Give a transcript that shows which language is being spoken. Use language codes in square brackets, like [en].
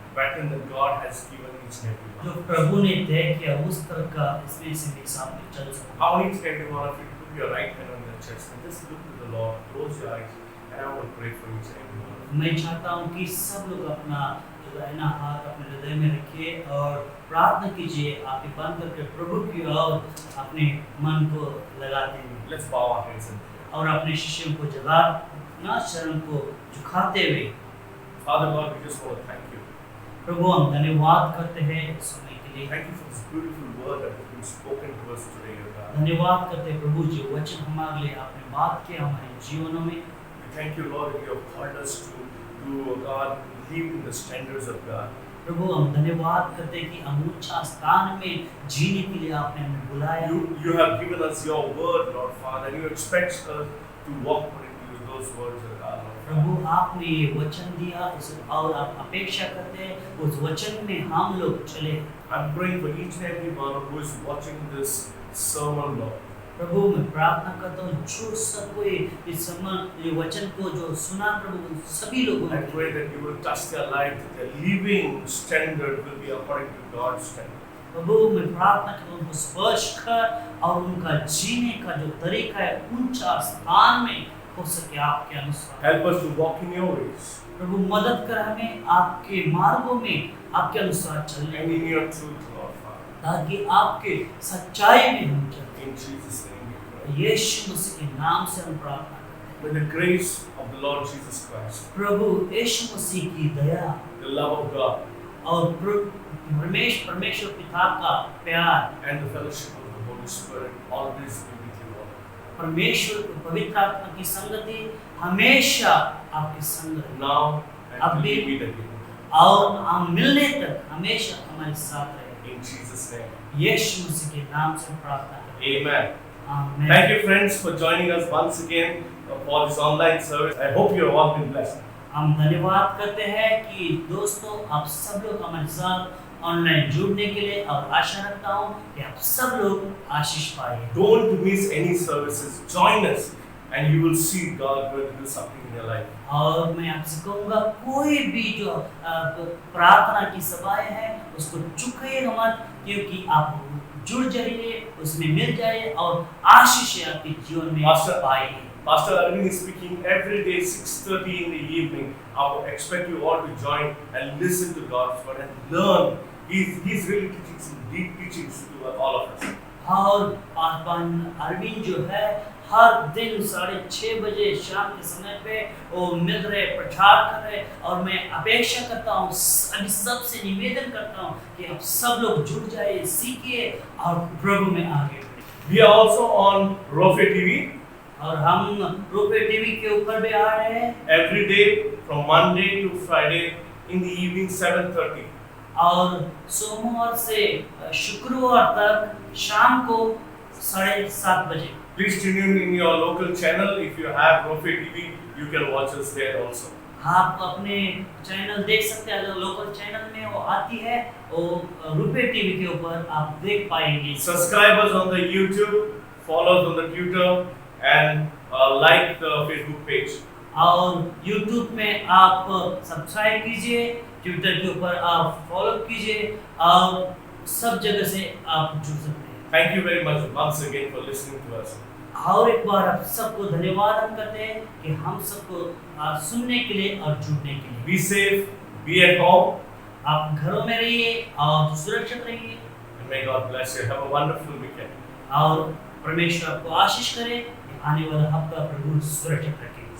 [en] Pattern that God has given each and every [hi] जो [en] one. [hi] प्रभु ने तय किया उस तरह का इसमें से भी सामने चल सकूं। [en] I want each and every one of you to put your right hand on your chest and just look to the Lord, close your eyes, and I want to pray for each and every one of you. [hi] मैं चाहता हूं कि सब लोग अपना जो दाहिना हाथ अपने हृदय में रखिए और प्रार्थना कीजिए, आंखें बंद करके प्रभु की ओर अपने मन को लगाते हुए [en] Let's bow our heads and pray. [hi] और अपने शिष्यों को जगा ना शरण को झुकाते हुए। [en] Father God, we just want to thank you. [hi] प्रभु हम धन्यवाद करते हैं इस समय के लिए, [en] Thank you for this beautiful word that has been spoken to us today, O God. [hi] धन्यवाद करते हैं प्रभु जो वचन हमारे लिए आपने बात किया हमारे जीवनों में। [en] We thank you, Lord, that you have called us to O God, live in the standards of God. [hi] प्रभु हम धन्यवाद करते हैं कि हम ऊंचा स्थान में जीने के लिए आपने हमें बुलाया। [en] You have given us your word, Lord Father, and you expect us to walk according to those words, O God, Lord. [hi] प्रभु आपने ये वचन दिया और आप अपेक्षा करते हैं उस वचन में हम लोग चले। [en] I'm praying for each and every one who is watching this sermon, Lord. [hi] प्रभु मैं प्रार्थना करता हूँ जो सब कोई इस समय ये वचन को जो सुना प्रभु उन सभी लोगों [en] I [hi] को [en] pray that you will touch their life, that their living standard will be according to God's standard. [hi] प्रभु मैं प्रार्थना करता हूँ उनको स्पर्श कर और उनका जीने का जो तरीका है ऊंचा स्थान में हो सके आपके अनुसार। [en] Help us to walk in your ways [hi] प्रभु मदद कर हमें आपके मार्गों में आपके अनुसार चलने [en] and in your truth, Lord Father. [hi] ताकि आपके सच्चाई में हम चलें। [en] In Jesus' name we pray. [hi] यीशु मसीह के नाम से हम प्रार्थना करते [en] May the grace of the Lord Jesus Christ, [hi] हैं। प्रभु यीशु मसीह की दया [en] the love of God, [hi] और परमेश्वर पिता का प्यार [en] and the fellowship of the Holy Spirit always be with you all. [hi] परमेश्वर पवित्र आत्मा की संगति हमेशा आपके संग रहे [en] Now and till [hi] Abhi- [en] we meet again. [hi] और हम मिलने तक हमेशा हमारे साथ रहे। [en] In Jesus' name. [hi] यीशु मसीह के नाम से प्रार्थना करते [en] Amen. [hi] हैं। आमीन। [en] Thank you, friends, for joining us once again for this online service. I hope you have all been blessed. [hi] हम धन्यवाद करते हैं कि दोस्तों आप सब लोग हमारे साथ ऑनलाइन जुड़ने के लिए और आशा रखता हूँ कि आप सब लोग आशीष पाए। [en] Don't miss any services. Join us, and you will see God going to do something in your life. [hi] और मैं आपसे कहूँगा कोई भी जो प्रार्थना की सभाएं हैं उसको चुकिएगा मत, क्योंकि आप जुड़ जाइए उसमें मिल जाइए और आशीष आपके जीवन में [en] Pastor- [hi] पाइए। [en] Pastor Arvind is speaking every day 6:30 in the evening. I would expect you all to join and listen to God's word and learn. He's really teaching some deep teachings to all of us. [hi] और पासवान अरविंद जो है हर दिन 6:30 बजे शाम के समय पे वो मिल रहे प्रचार कर रहे, और मैं अपेक्षा करता हूँ अभी सबसे निवेदन करता हूँ कि आप सब लोग जुड़ जाइए, सीखिए और प्रभु में आगे बढ़िए। [en] We are also on Rofe TV [hi] और हम रूपे टीवी के ऊपर भी आ रहे हैं [en] every day from Monday to Friday in the evening 7:30. [hi] और सोमवार से शुक्रवार तक शाम को 7:30 बजे। [en] Please tune in your local channel. If you have Rofe TV, you can watch us there also. [hi] आप अपने चैनल देख सकते हैं, अगर लोकल चैनल में वो आती है वो रूपे टीवी के ऊपर आप देख पाएंगे। [en] Subscribe us on the YouTube, follow us on the Twitter, and like the Facebook page. [hi] और YouTube में आप सब्सक्राइब कीजिए, ट्विटर के ऊपर आप फॉलो कीजिए और सब जगह से आप जुड़ सकते हैं। [en] Thank you very much once again for listening to us. [hi] और एक बार आप सबको धन्यवाद हम करते हैं कि हम सबको सुनने के लिए और जुड़ने के लिए। [en] Be safe, be at home, [hi] आप घरों में रहिए और सुरक्षित रहिए [en] and may God bless you. Have a wonderful weekend. [hi] और परमेश्वर आपको आशीष करे। आने वाला हफ्ता प्रभु सुरक्षित रखे।